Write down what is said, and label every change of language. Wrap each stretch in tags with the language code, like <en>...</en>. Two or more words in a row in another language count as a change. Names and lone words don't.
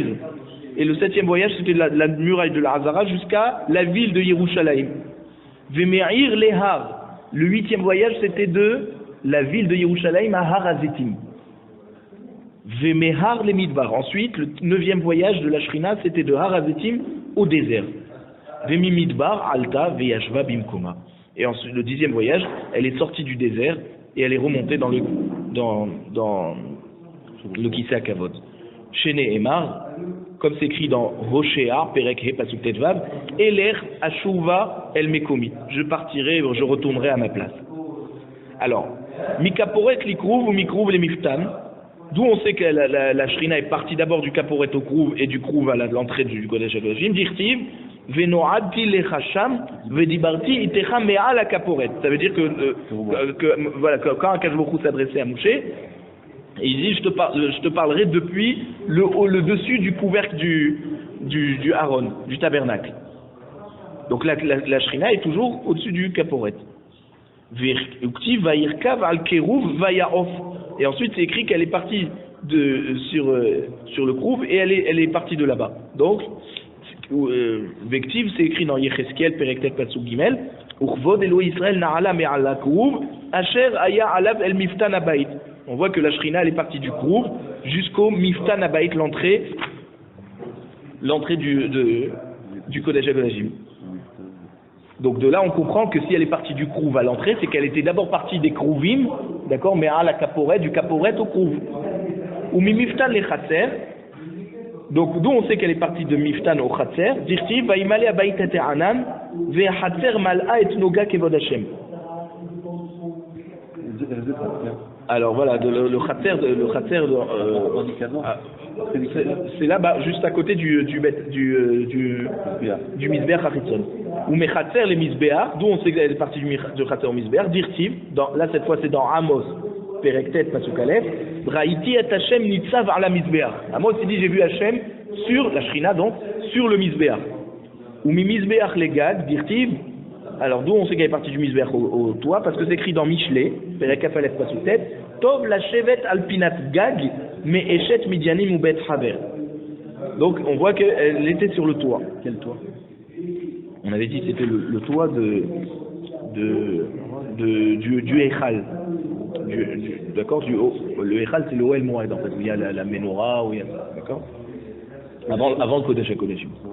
<fr>Et le 7e voyage, c'était de la muraille de la Hazara jusqu'à la ville de Yerushalayim.</fr> <he>ומעיר להר.</he> <fr>Le 8e voyage, c'était de la ville de Yerushalayim à Har HaZetim.</fr> <he>ומהר למדבר.</he> <fr>Ensuite, le 9e voyage de la Shrina, c'était de Har HaZetim au désert.</fr> <he>וממדבר עלתה וישבה במקומה.</he> <fr>Et ensuite, le 10e voyage, elle est sortie du désert et elle est remontée dans le</fr> <he>כסא הכבוד. שנאמר,</he> <fr>comme c'est écrit dans Hoshéa,</fr> <he>פרק ה פסוק טו, אלך אשובה אל מקומי.</he> <fr>Je partirai, je retournerai à ma place. Alors,</fr> <he>מכפורת לכרוב ומכרוב למפתן,</he> <fr>d'où on sait que la Shrina est partie d'abord du Kaporet au Krouv et du Krouv à l'entrée du</fr> <he>קודש הקודשים,</he> <fr>Dirtiv,</fr> <he>ונועדתי לך שם ודברתי אתך מעל הכפורת.</he> <fr>Ça veut dire voilà, quand</fr> <he>הקדוש ברוך הוא</he> <fr>s'adressait à Moshe, il dit je te parlerai depuis le dessus du couvercle du Aaron, du tabernacle. Donc la Shrina est toujours au-dessus du Kaporet. Et ensuite c'est écrit qu'elle est partie sur le Krouv et elle est partie de là-bas.</fr> <he>Donc Vektiv</he> <fr>c'est écrit dans</fr> <he>יחזקאל פרק ט פסוק ג וכבוד אלהי ישראל נעלה מעל הכרוב אשר היה עליו אל מפתן הבית.</he> <fr>On voit que la Shrina elle est partie du Krouv jusqu'au</fr> <he>מפתן הבית,</he> <fr>l'entrée du</fr> <he>קודש הקודשים.</he> <fr>Donc de là on comprend que si elle est partie du Krouv à l'entrée, c'est qu'elle était d'abord partie des Krouvim, d'accord, mais à la Kaporet, du Kaporet au Krouv.</fr> <he>ומפתן לחצר,</he> <fr>donc d'où on sait qu'elle est partie de Miftan au Chatzer,</fr> <he>דכתיב וימלא הבית את הענן והחצר מלאה את נגה כבוד ה.</he> <fr>Alors voilà, le Chatzer, c'est là-bas, juste à côté du</fr> <he>מזבח החיצון. ומחצר למזבח,</he> <fr>d'où on sait qu'elle est partie du Chatzer au Mizbeach, Dirtiv, là cette fois c'est dans Amos,</fr> <he>פרק ט פסוק א ראיתי את ה' נצב על המזבח.</he> <fr>Amos il dit j'ai vu Hashem sur la Shrina donc, sur le Mizbeach.</fr> <he>וממזבח לגג,</he> <fr>Dirtiv, alors d'où on sait qu'elle est partie du Mizbeach au toit, parce que c'est écrit dans Mishlei,</fr> <he>פרק כא פסוק ט טוב לשבת על פנת גג, מאשת מדינים ובית חבר.</he> <fr>Donc on voit qu'elle était sur le toit. Quel toit? On avait dit que c'était le toit du Echal. D'accord, le Echal c'est le</fr> <he>אהל מועד</he> <fr>en fait, où il y a la Menorah, où il y a ça, d'accord, avant le</fr> <he>קודש הקודשים.</he>